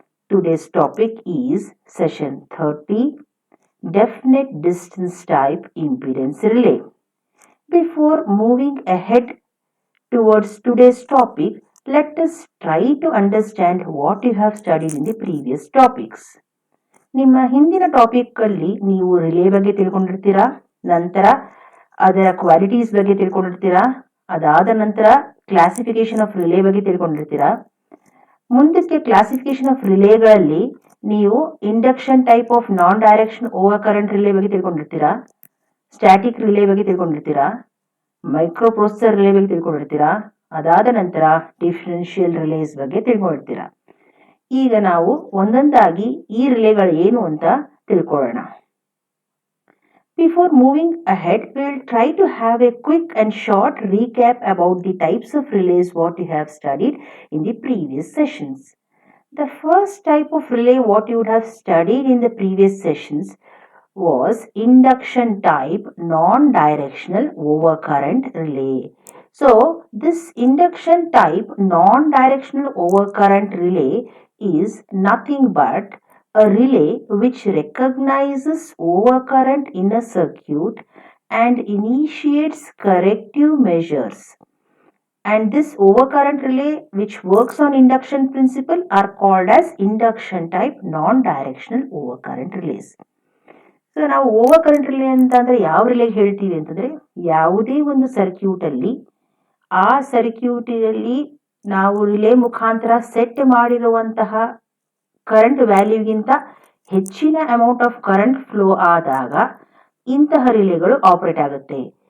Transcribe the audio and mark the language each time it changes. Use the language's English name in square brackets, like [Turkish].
[English] Today's topic is Session 30 Definite Distance Type Impedance Relay. Before moving ahead towards today's topic, let us try to understand what you have studied in the previous topics. [Kannada] ನಿಮ್ಮ ಹಿಂದಿನ topic ಅಲ್ಲಿ ನೀವು relay ಬಗ್ಗೆ ತಿಳ್ಕೊಂಡಿರ್ತೀರಾ, ನಂತರ ಅದರ qualities ಬಗ್ಗೆ ತಿಳ್ಕೊಂಡಿರ್ತೀರಾ, ಅದಾದ ನಂತರ ಕ್ಲಾಸಿಫಿಕೇಶನ್ ಆಫ್ ರಿಲೇ ಬಗ್ಗೆ ತಿಳ್ಕೊಂಡಿರ್ತೀರಾ. ಮುಂದಕ್ಕೆ ಕ್ಲಾಸಿಫಿಕೇಶನ್ ಆಫ್ ರಿಲೇಗಳಲ್ಲಿ ನೀವು induction type of non direction over current relay ಬಗ್ಗೆ ತಿಳ್ಕೊಂಡಿರ್ತೀರಾ, ಸ್ಟ್ಯಾಟಿಕ್ ರಿಲೇ ಬಗ್ಗೆ ತಿಳ್ಕೊಂಡಿರ್ತೀರಾ, ಮೈಕ್ರೋ ಪ್ರೊಸೆಸರ್ ರಿಲೇ ಬಗ್ಗೆ ತಿಳ್ಕೊಂಡಿರ್ತೀರಾ, ಅದಾದ ನಂತರ ಡಿಫರೆನ್ಷಿಯಲ್ ರಿಲೇಸ್ ಬಗ್ಗೆ ತಿಳ್ಕೊಂಡಿರ್ತೀರಾ. ಈಗ ನಾವು ಒಂದೊಂದಾಗಿ ಈ ರಿಲೇಗಳು ಏನು ಅಂತ ತಿಳ್ಕೊಳ್ಳೋಣ. [English] Before moving ahead, we will try to have a quick and short recap about the types of relays what you have studied in the previous sessions. The first type of relay what you would have studied in the previous sessions was induction type non-directional overcurrent relay. So this induction type non-directional overcurrent relay is nothing but a relay which recognizes overcurrent in a circuit and initiates corrective measures. And this overcurrent relay which works on induction principle are called as induction type non-directional overcurrent relays. [Kannada] So ನಾವು over current relay ಅಂತಂದ್ರೆ ಯಾವ relay ಹೇಳ್ತೀವಿ ಅಂತಂದ್ರೆ, ಯಾವುದೇ ಒಂದು circuit ಅಲ್ಲಿ ಆ ಸರ್ಕ್ಯೂಟಿನಲ್ಲಿ ನಾವು ರಿಲೇ ಮುಖಾಂತರ ಸೆಟ್ ಮಾಡಿರುವಂತಹ ಕರೆಂಟ್ ವ್ಯಾಲ್ಯೂಗಿಂತ ಹೆಚ್ಚಿನ ಅಮೌಂಟ್ ಆಫ್ ಕರೆಂಟ್ ಫ್ಲೋ ಆದಾಗ ಇಂತಹ ರಿಲೇಗಳು ಆಪರೇಟ್ ಆಗುತ್ತೆ.